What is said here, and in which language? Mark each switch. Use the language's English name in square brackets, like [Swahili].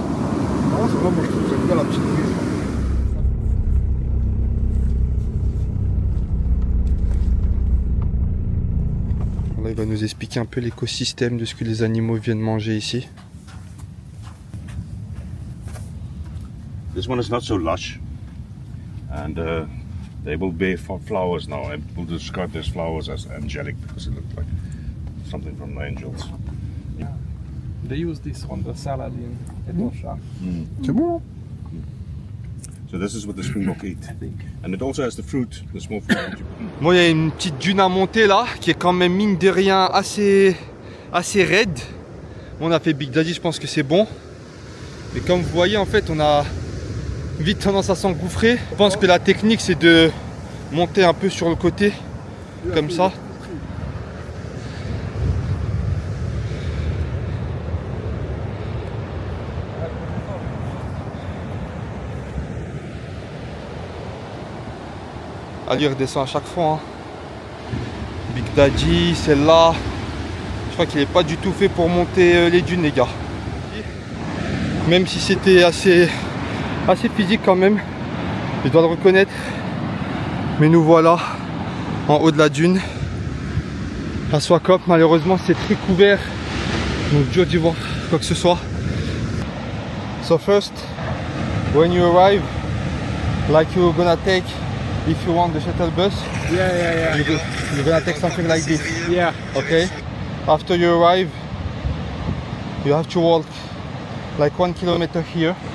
[French] Non, c'est pas moi, j'aime bien la petite brise. Là, il va nous expliquer un peu l'écosystème de ce que les animaux viennent manger ici. [English] This one is not so lush, and they will bear flowers now. And people describe these flowers as angelic because it looks like something from the angels. They use this on the salad in Etosha. [French] C'est bon, hein? [English] So this is what the springbok eat, and it also has the fruit, the small fruit. that you- [French] Moi, il y a une petite dune à monter là, qui est quand même mine de rien assez raide. On a fait Big Daddy, je pense que c'est bon. Mais comme vous voyez, en fait, on a vite tendance à s'engouffrer. Je pense que la technique, c'est de monter un peu sur le côté, comme ça. Allez, il redescend à chaque fois. Hein. Big Daddy, celle-là. Je crois qu'il n'est pas du tout fait pour monter les dunes, les gars. Même si c'était assez physique quand même, je dois le reconnaître. Mais nous voilà en haut de la dune. À Swakop, malheureusement, c'est très couvert. Donc dur d'y voir quoi que ce soit. [English] So first, when you arrive, like you're gonna take, if you want the shuttle bus, you're gonna take something like this. Yeah. Okay. After you arrive, you have to walk like 1 kilometer here.